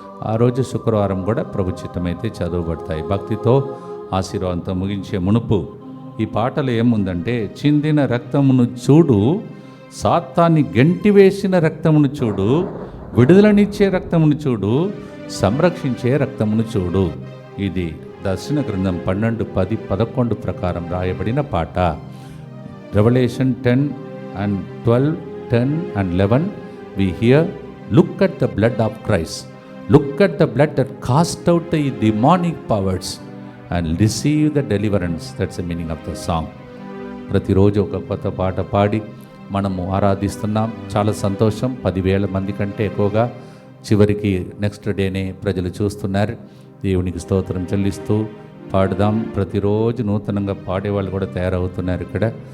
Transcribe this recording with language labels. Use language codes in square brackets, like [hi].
[te] ఆ రోజు శుక్రవారం కూడా ప్రభుచిత్తమైతే చదవబడతాయి. భక్తితో ఆశీర్వాదంతో ముగించే మునుపు ఈ పాటలు ఏముందంటే, చిందిన రక్తమును చూడు, సాతాన్ని గెంటివేసిన రక్తమును చూడు, విడుదలనిచ్చే రక్తమును చూడు, సంరక్షించే రక్తమును చూడు. ఇది దర్శన గ్రంథం 12, 10, 11 ప్రకారం రాయబడిన పాట. [en] Revelation 10 and 12, 10 and 11 we hear, look at the blood of Christ, look at the blood that cast out the demonic powers and receive the deliverance. That's the meaning of the song. [te] ప్రతిరోజు ఒక కొత్త పాట పాడి మనము ఆరాధిస్తున్నాం. చాలా సంతోషం. 10,000 మంది కంటే ఎక్కువగా చివరికి నెక్స్ట్ డేనే ప్రజలు చూస్తున్నారు. దేవునికి స్తోత్రం చెల్లిస్తూ పాడుదాం. ప్రతిరోజు నూతనంగా పాడేవాళ్ళు కూడా తయారవుతున్నారు ఇక్కడ.